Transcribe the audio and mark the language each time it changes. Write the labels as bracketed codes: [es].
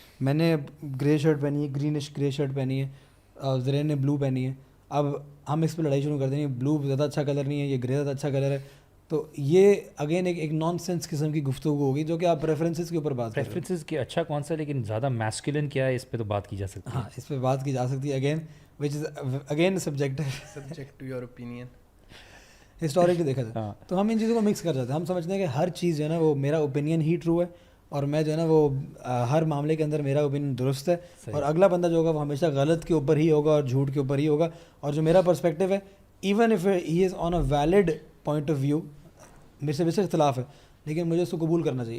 [ur] میں نے گرے شرٹ پہنی ہے, گرینش گرے شرٹ پہنی ہے, زرین نے بلو پہنی ہے. اب ہم اس پہ لڑائی شروع کر دیں گے, بلو زیادہ اچھا کلر نہیں ہے, یہ گرے زیادہ اچھا کلر ہے. تو یہ اگین ایک نان سینس قسم کی گفتگو ہوگی جو کہ آپ پریفرنسز کے اوپر بات کریں. پریفرنسز کے اچھا کون سا, لیکن زیادہ میسکولن کیا ہے, اس پہ تو بات کی جا سکتی ہے. ہاں اس پہ بات کی جا سکتی ہے, again [en] Which is again subject to your opinion. [ur] Historically دیکھا جائے تو ہم ان چیزوں کو مکس کر جاتے ہیں. ہم سمجھتے ہیں کہ ہر چیز جو ہے نا وہ میرا اوپینین ہی ٹرو ہے, اور میں جو ہے نا وہ ہر معاملے کے اندر میرا اوپینین درست ہے, اور اگلا بندہ جو ہوگا وہ ہمیشہ غلط کے اوپر ہی ہوگا اور جھوٹ کے اوپر ہی ہوگا. اور جو میرا پرسپیکٹیو ہے, [en] even if he is on a valid point of view, [ur] میرے سے بے شک اختلاف ہے لیکن مجھے اس کو قبول کرنا چاہیے.